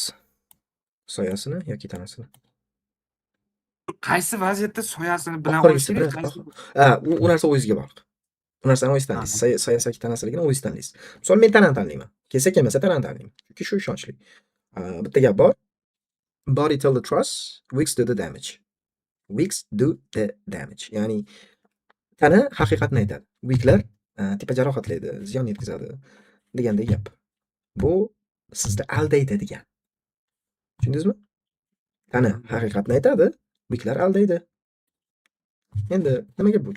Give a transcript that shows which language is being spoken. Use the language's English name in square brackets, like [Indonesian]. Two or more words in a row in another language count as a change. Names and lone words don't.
[Uzbek] Soyasini yoki tanasini? Qaysi vaziyatda soyasini bilan olish kerak? U narsa o'zingizga bog'liq. Bu narsani o'zingiz tanlaysiz. Soyasi yoki tanasiligini o'zingiz tanlaysiz. Misol men tanani tanlayman. Kelsa kelmasa tanani tanlayman. Chunki shu ishonchli. Bitta gap bor. [English] Body tell the trust, wicks do the damage. Wicks do the damage. [Uzbek] Ya'ni tana haqiqatni aytadi. Wicklar tipa jarohatlaydi, ziyon yetkazadi degandek gap. Bu sizni aldaydi degan. Tushundingizmi? Tana haqiqatni aytadi, wicklar aldaydi. Endi nimaga bu?